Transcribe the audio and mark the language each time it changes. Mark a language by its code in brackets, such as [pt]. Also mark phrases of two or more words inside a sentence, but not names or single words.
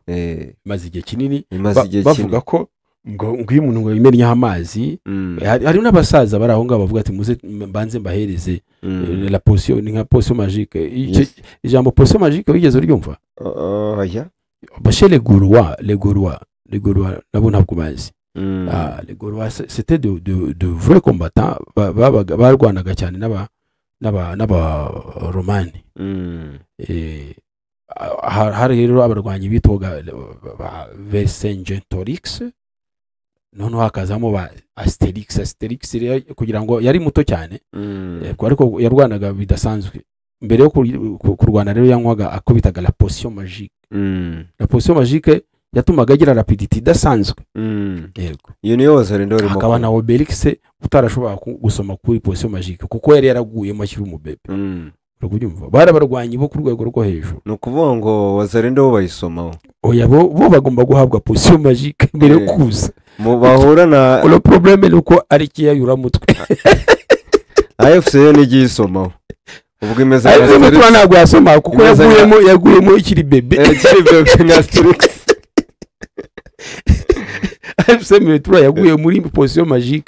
[rw] imaze igihe kinini bavuga ko ngo iyo umuntu ngo yimennyeho amazi hari n'abasaza bari aho ngaho bavuga ati muze mbanze mbahereze [fr] la potion [rw] ni nka [fr] potion magique [rw] ijambo [fr] potion magique [rw] wigeze uryumva oya bashe [fr] les Gaulois [rw] nabo ntabwo bazi [fr] les Gaulois c'était de vrais combattants [rw] barwanaga cyane n'aba romani hari rero abarwanyi bitwaga Vercingetorix noneho hakazamo ba Asterix kugira ngo yari muto cyane ariko yarwanaga bidasanzwe mbere yo kurwana rero yanywaga akubitaga [fr] la potion magique la potion magique [rw] yatumaga agira rapidity idasanzwe yego iyo niyo Wazalendo rimo akaba na Obelix utarashobora gusoma kuri [fr] potion magique [rw] kuko yari yaraguye mu kiri umubebe urakubyumva barabarwanyi bo ku rwego rwo hejuru no kuvuga ngo Wazalendo bo bayisomaho oya bo bagomba guhabwa [fr] potion magique [rw] mbere yo kuza mu bahura na [fr] le problème [rw] nuko ari kiyayura mutwe AFC yo nigisomaho ubwo imeze ntabwo yasoma kuko yaguyemo ikiri bebe na Asterix AFC yaguye muri potion magique